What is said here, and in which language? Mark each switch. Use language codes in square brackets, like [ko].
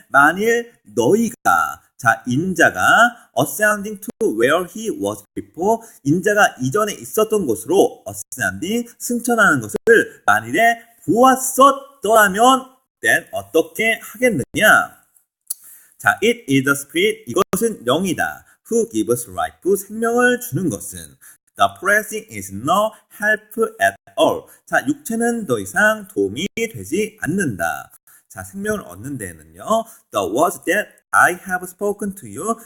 [ko] 만일 너희가 자, 인자가 [en] ascending to where he was before. [ko] 인자가 이전에 있었던 곳으로 ascending, 승천하는 것을 만일에 보았었더라면 then 어떻게 하겠느냐? [en] 자, it is the spirit. [ko] 이것은 영이다. [en] Who gives life. [ko] 생명을 주는 것은. [en] The flesh is no help at all. [ko] 자, 육체는 더 이상 도움이 되지 않는다. 자, 생명을 얻는 데에는요. [en] The words that I have spoken to you.